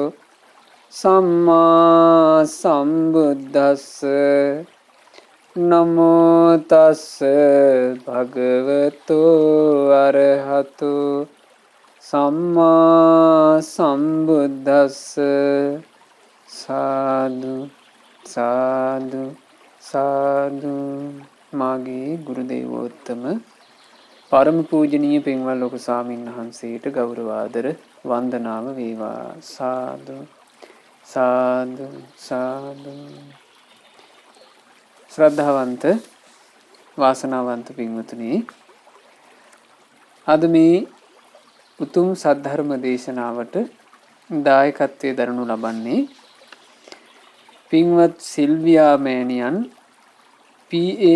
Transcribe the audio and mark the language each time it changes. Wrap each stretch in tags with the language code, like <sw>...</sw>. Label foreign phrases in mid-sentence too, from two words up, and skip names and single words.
<pi>සම්මා සම්බුද්දස්ස නමෝ තස්ස භගවතු අරහතු සම්මා සම්බුද්දස්ස.</pi> <si>සාදු සාදු සාදු. මාගේ ගුරු දේවෝත්තම පරම පූජනීය පින්වත් ලොකු ස්වාමීන් වහන්සේට ගෞරව ආදර වන්දනාව වේවා. සාදු සාදු සාදු. ශ්‍රද්ධාවන්ත වාසනාවන්ත පින්වතුනි, අද මේ උතුම් සද්ධර්ම දේශනාවට දායකත්වයේ දරනු ලබන්නේ පින්වත් සිල්වියා මෑණියන්, පී.ඒ.</si>